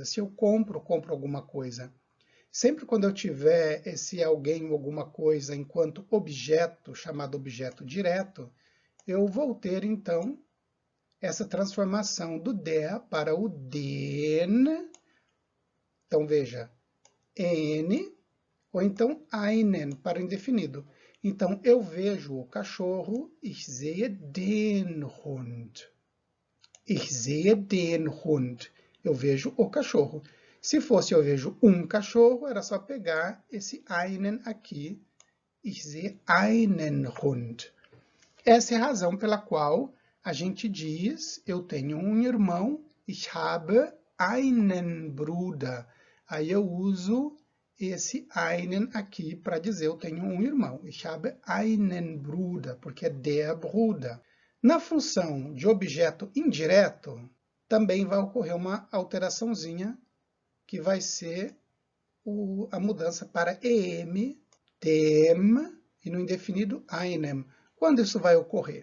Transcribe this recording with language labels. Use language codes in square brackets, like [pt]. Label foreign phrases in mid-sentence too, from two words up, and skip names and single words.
[pt] Se eu compro alguma coisa. Sempre quando eu tiver esse alguém ou alguma coisa enquanto objeto, chamado objeto direto, eu vou ter, então, essa transformação do der para o den. Então, veja, n, ou então einen, para o indefinido. Então, eu vejo o cachorro, [de] ich sehe den Hund. Ich sehe den Hund. [pt] Eu vejo o cachorro. Se fosse eu vejo um cachorro, era só pegar esse einen aqui. [de] Ich sehe einen Hund. [pt] Essa é a razão pela qual a gente diz, eu tenho um irmão, [de] ich habe einen Bruder. [pt] Aí eu uso esse einen aqui para dizer eu tenho um irmão. [de] Ich habe einen Bruder, [pt] porque é [de] der Bruder. [pt] Na função de objeto indireto, também vai ocorrer uma alteraçãozinha, que vai ser a mudança para em, dem, e no indefinido einem. Quando isso vai ocorrer?